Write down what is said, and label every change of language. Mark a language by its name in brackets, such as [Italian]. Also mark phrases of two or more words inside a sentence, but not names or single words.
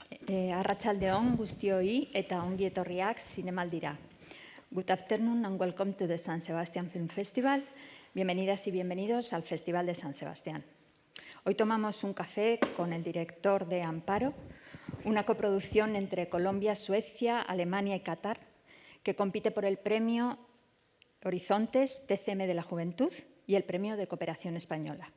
[Basque] Arratsaldeon guztioi eta ongi etorriak zinemaldira. [English] Good afternoon and welcome to the San Sebastián Film Festival. [Spanish] Bienvenidas y bienvenidos al Festival de San Sebastián. Hoy tomamos un café con el director de Amparo, una coproducción entre Colombia, Suecia, Alemania y Qatar, que compite por el premio Horizontes TCM de la Juventud y el premio de Cooperación Española.